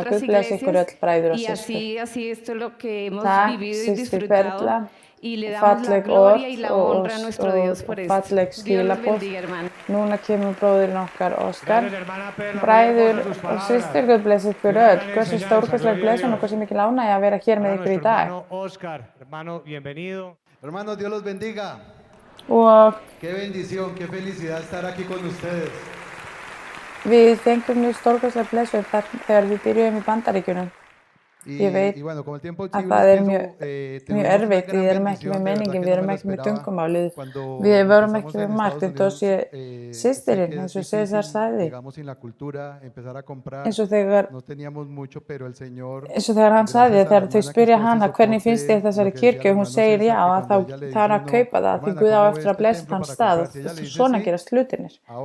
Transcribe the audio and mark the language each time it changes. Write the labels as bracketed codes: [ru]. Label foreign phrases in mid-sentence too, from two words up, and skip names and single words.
[is] Guð blessi ykkur öll bræður og systur. Takk, systir Perla, falleg orð og falleg skilaboð. Núna kemur bróðurinn okkar Óskar. Bræður og systur, Guð blessi ykkur öll. Hversu stórkostleg blessun og hversu mikil ánægja að vera hér með ykkur í dag. [es] Hermanos, Dios los bendiga. Qué bendición, qué felicidad estar aquí con ustedes. [is] Við fengum mjög stórkostleg blessun þegar við byrjuðum í Bandaríkjunum. Ég veit að það mjög erfitt, við erum ekki með menningin, við erum ekki með tungumálið, við erum ekki með margt, þetta sé systirinn, eins og César sagði, eins og þegar hann sagði, þegar þau spyrja hana hvernig finnst þér þessari kirkju og hún segir já, þá þarf að kaupa það, því Guð á eftir að blessa þann stað og svona gerast hlutirnir.